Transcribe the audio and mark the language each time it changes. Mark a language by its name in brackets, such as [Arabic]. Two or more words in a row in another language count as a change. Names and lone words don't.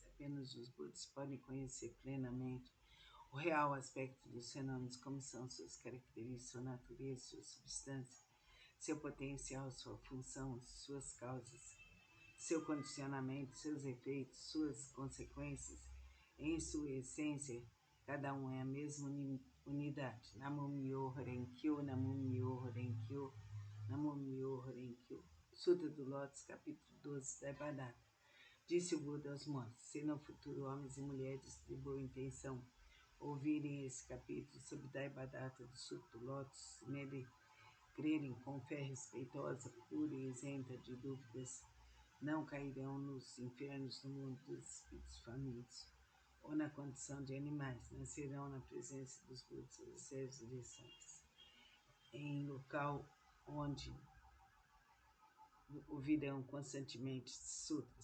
[Portuguese] Apenas os Budas podem conhecer plenamente o real aspecto dos fenômenos, como são suas características, sua natureza, sua substância, seu potencial, sua função, suas causas, seu condicionamento, seus efeitos, suas consequências. Em sua essência, cada um é a mesma unidade. [Japanese] 南無妙法蓮華経、南無妙法蓮華経、南無妙法蓮華経. [Portuguese] Sutra do Lótus, capítulo 12, Daipadata. Disse o Buda aos monges: se no futuro homens e mulheres de boa intenção ouvirem esse capítulo sobre Daipadata do Sutra do Lótus, nele crerem com fé respeitosa, pura e isenta de dúvidas, não cairão nos infernos do mundo dos espíritos famintos, ou na condição de animais, nascerão na presença dos Budas, dos seres direções, em local onde ouvirão constantemente sutras.